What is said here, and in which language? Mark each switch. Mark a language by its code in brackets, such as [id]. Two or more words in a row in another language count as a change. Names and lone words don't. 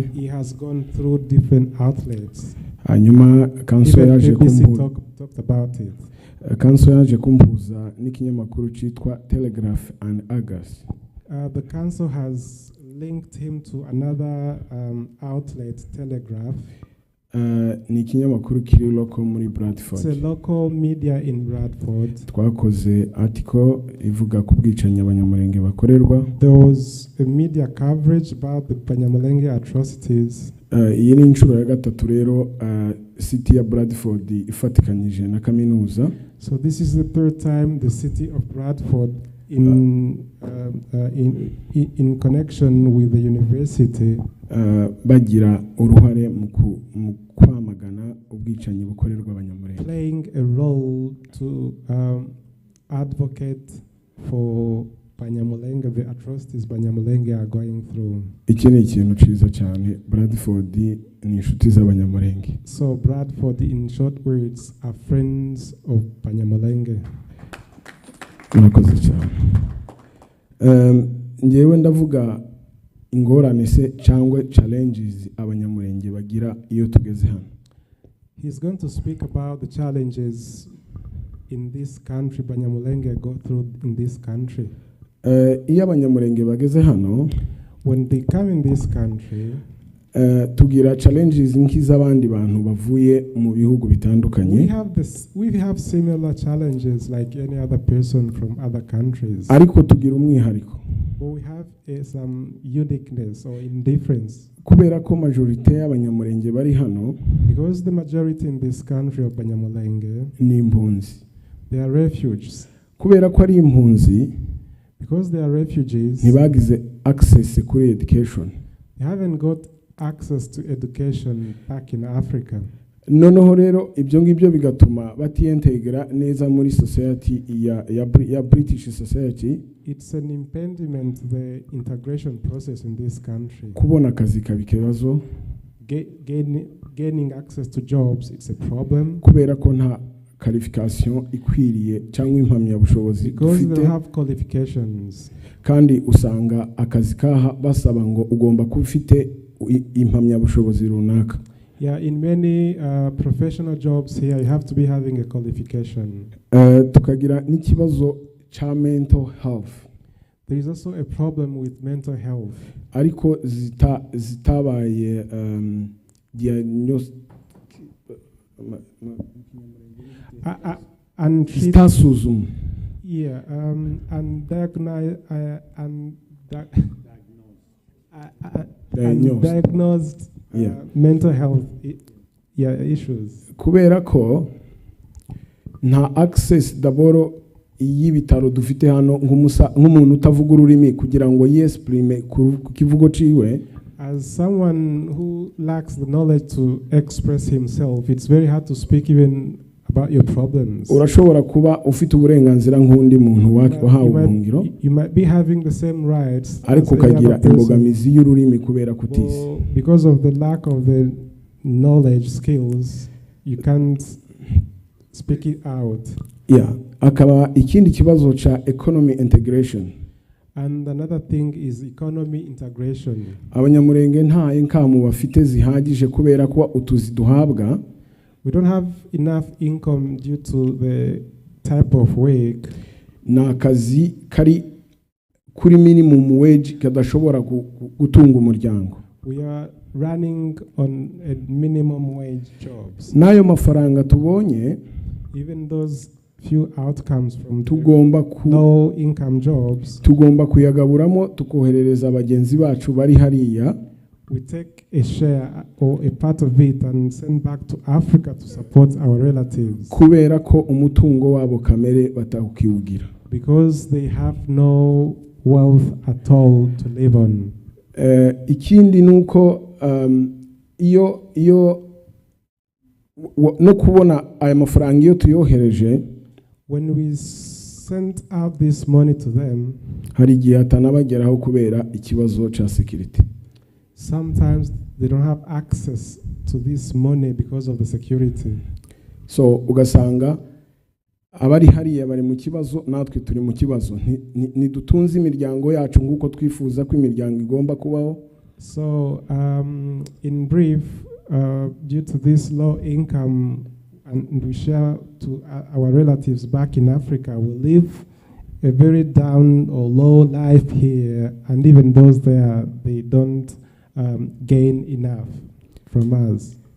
[en] He has gone through different outlets. [rw] Hanyuma council yaje kumpuza. [en] Talked about it. [rw] Council yaje kumpuza n'ikinyamakuru cyitwa Telegraph and Argus. [en] The council has linked him to another outlet, Telegraph. [rw] Ni ikinyamakuru kiri local muri Bradford. [en] It's a local media in Bradford. [rw] Twakoze article ivuga ku bwicanyi abanyamurenge bakorerwa. [en] There was a media coverage about the Banyamulenge atrocities. [rw] Iyi ni inshuro ya gatatu rero city ya Bradford ifatikanyije na kaminuza. [en] So this is the third time the city of Bradford in connection with the university [rw] bagira uruhare mu kwamagana ubwicanyi bukorerwa abanyamurenge, [en] playing a role to advocate for Banyamulenge, the atrocities Banyamulenge are going through. [rw] Iki ni ikintu ciza cyane. Bradford ni inshuti z'abanyamurenge. [en] So Bradford, in short words, are friends of Banyamulenge. [rw] Murakoze cyane. Ngewe ndavuga ingorane se cyangwa challenges abanyamurenge bagira iyo tugeze hano. [en] He's going to speak about the challenges in this country Banyamulenge go through in this country. [rw] Iyo abanyamurenge bageze hano, [en] when they come in this country, [rw] tugira challenges nk'iz'abandi bantu bavuye mu bihugu bitandukanye. [en] We have similar challenges like any other person from other countries. [rw] Ariko tugira umwihariko. [en] But we have some uniqueness or indifference. [rw] Kubera ko majority y'abanyamurenge bari hano, [en] because the majority in this country of Banyamulenge [rw] ni impunzi. [en] They are refugees. [rw] Kubera ko ari impunzi, [en] because they are refugees, [rw] ntibagize access kuri education. [en] They haven't got access to education back in Africa. [rw] Noneho rero ibyo ngibyo bigatuma batiintegra neza muri society ya [en] British society. It's an impediment to the integration process in this country. [rw] Kubona akazi kabikebazo. [en] Gaining access to jobs, it's a problem. [rw] Kubera ko nta qualification ikwiriye cyangwa impamya bushobozi dufite. [en] Because they have qualifications. [rw] Kandi usanga akazi kaha basaba ngo ugomba kuba ufite impamya bushobozi runaka. [en] Yeah, in many professional jobs here, you have to be having a qualification. [rw] Tukagira n'ikibazo cha [en] mental health. There is also a problem with mental health. [rw] Ariko zitabaye diagnosed [en] and [rw] zitasuzumwa. [en] Yeah, diagnosed mental health issues. [rw] Kubera ko nta access daboro y'ibitaro dufite hano nk'umuntu utavuga ururimi kugira ngo yesprime ku kivugo ciwe. [en] As someone who lacks the knowledge to express himself, it's very hard to speak even about your problems. [rw] Urashobora kuba ufite uburenganzira nk'undi muntu wahawe ubuhungiro. [en] You might be having the same rights. [rw] Ariko ukagira imbogamizi y'ururimi kubera kutize. [en] Because of the lack of the knowledge skills, you can't speak it out. Yeah, [rw] akaba ikindi kibazo cha [en] economy integration. And another thing is economy integration. [rw] Abanyamurenge nta income bafite zihagije kubera ko utuzi duhabwa. [en] We don't have enough income due to the type of work. [rw] Na kazi kari kuri [en] minimum wage [rw] kadashobora gutunga umuryango. [en] We are running on a minimum wage jobs. [rw] Nayo mafaranga tubonye, [en] even those few outcomes from low income jobs, [rw] tugomba kuyagaburamo tukoherereza abagenzi bacu bari hariya. [en] We take a share or a part of it and send back to Africa to support our relatives. [rw] Kubera ko umutungo wabo kamere batakiwugira. [en] Because they have no wealth at all to live on. [rw] Ikindi nuko iyo no kubona aya mafaranga iyo tuyohereje, [en] when we send out this money to them, [rw] hari igihe atanabageraho kubera ikibazo cha security. [en] Sometimes they don't have access to this money because of the security. [rw] So ugasanga abari hariya bari mu kibazo, natwe turi mu kibazo. Ntidutunze imiryango yacu nguko twifuza ko imiryango igomba kubaho. [en] So in brief, due to this low income and we share to our relatives back in Africa, we live a very down or low life here, and even those there, they don't gain enough from us.